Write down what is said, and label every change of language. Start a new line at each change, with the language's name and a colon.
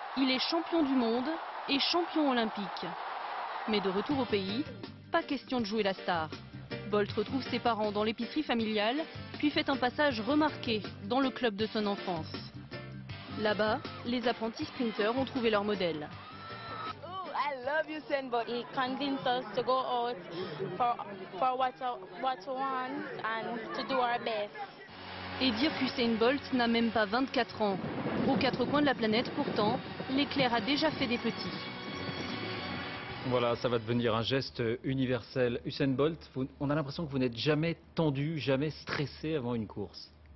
French: Il est champion du monde et champion olympique. Mais de retour au pays, pas question de jouer la star. Bolt retrouve ses parents dans l'épicerie familiale, puis fait un passage remarqué dans le club de son enfance. Là-bas, les apprentis sprinteurs ont trouvé leur modèle.
English: I love Usain Bolt. He convinced us to go out for what we want and to do our best.
French: Et dire qu'Usain Bolt n'a même pas 24 ans. Aux quatre coins de la planète, pourtant, l'éclair a déjà fait des petits. Voilà, ça va devenir un geste universel. Usain Bolt, on a l'impression que vous n'êtes jamais tendu, jamais stressé avant une course.